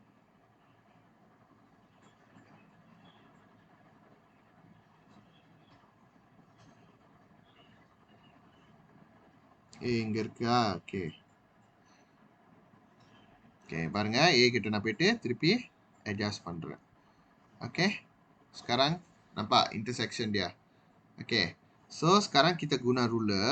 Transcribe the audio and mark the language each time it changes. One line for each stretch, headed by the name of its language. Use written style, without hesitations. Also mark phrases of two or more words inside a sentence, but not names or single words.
Tamil: இங்க இருக்கா?
English: okay okay,
Tamil: பாருங்க, ஏ கிட்ட நான் போயிட்டு திருப்பி adjust பண்றேன்.
Malay: Oke, sekarang nampak intersection dia. Oke, so sekarang kita guna ruler.